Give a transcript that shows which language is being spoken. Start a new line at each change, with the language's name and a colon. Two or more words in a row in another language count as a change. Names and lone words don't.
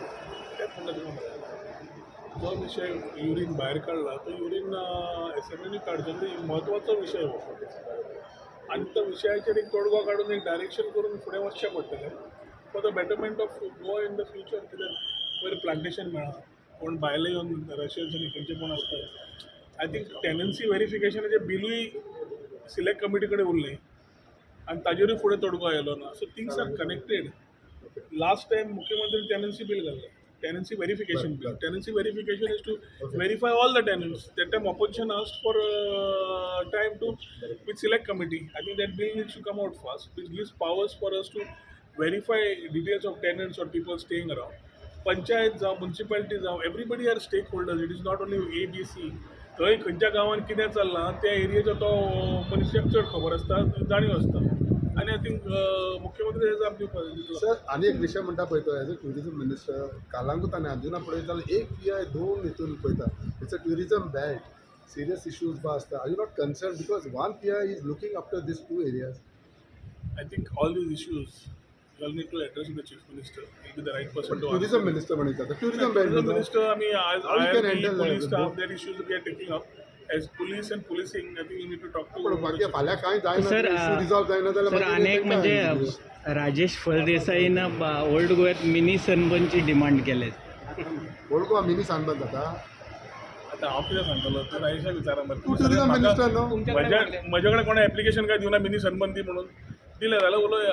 Konkani: तेच म्हणटा तुका जो विषय युरीन भायर काडला तो युरीन एसएमएनी काडचो तरी म्हत्वाचो विशय हो आनी त्या विशयाचेर एक तोडगो काडून एक डायरेक्शन करून फुडें वचचें पडटलें
English: for the betterment of Goa in the future
Konkani: कित्याक पयर प्लांटेशन मेळा कोण भायले येवन रशियन्स आनी खंयचे कोण आसता.
English: I think tenancy
Konkani: व्हेरिफिकेशनाचें बिलूय
English: select committee
Konkani: कडेन उरलें आनी ताजेरूय फुडें तोडगो आयलो ना.
English: so things are connected.
Konkani: लास्ट टायम मुख्यमंत्री
English: tenancy bill
Konkani: घाल्लें.
English: Tenancy verification bill. Tenancy verification is to verify all the tenants. That time opposition asked for time to with select committee. I think that bill needs to come out fast, which gives powers for us to verify details of tenants or people staying around. Panchayat जावं municipality जावं everybody are stakeholders. It is not only A, B, C.
Konkani: थंय खंयच्या गांवांत कितें चल्लां त्या एरियेचो तो मनशाक चड खबर आसता जाणीव आसता. आणि
English: I think
Konkani: मुख्यमंत्री हेज आपली सर आणि एक विषय म्हणटा पळय तो
English: as a tourism minister
Konkani: कालांगूट आनी अंजुना पळयत जाल्यार एक PI दोन हितून पळयता.
English: it's a tourism belt serious issues
Konkani: बा आसता.
English: are you not concern because one PI is looking after these two areas. I think all these issues you all need to address with the chief minister. He'll be the right person to ट्युरिजम answer.
Konkani: मिनिस्टर म्हणटा ट्युरिजम
English: Tourism बेल्ट minister, I mean, as How you can IRB, handle police that? staff, their issues we are taking up. As police and policing, I think you need to talk to.
Konkani: पण बाकी फाल्यां कांय जायना सर,
English: issue resolve
Konkani: जायना जाल्यार सर मागीर अनेक तेंकां
Marathi: म्हणजे राजेश फळदेसाईनं ओल्ड गोव्यात मिनी सनबर्नची डिमांड केले.
Konkani: ओळखू मिनी सानबंद जाता. आता हांव कितें सांगतलो ते राजेशा विचारा तूं टुरिजम मिनिस्टर न्हू. म्हजे कडेन कोणा एप्लिकेशन काय दिवना मिनी सनबंदी म्हणून दिले जाल्यार उलोवया.